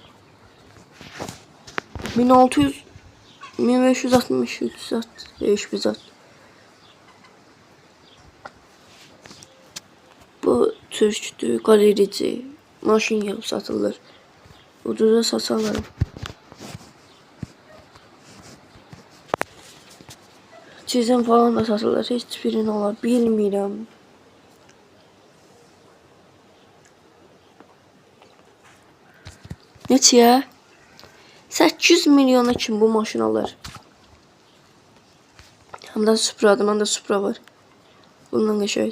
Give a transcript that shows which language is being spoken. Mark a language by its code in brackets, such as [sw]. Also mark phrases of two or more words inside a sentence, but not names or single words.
[tr] 1600 1560 300 500 Bu Türk'tü, galerici. Maşın yapıp satılır. Ucuza satarlarım. Çizim falan da satılır. [az] Hiçbirini olar bilmirəm. Neçəyə? 800 milyona kim bu maşın alır? Hem de Supra'da, məndə Supra var. Bundan qəşəng.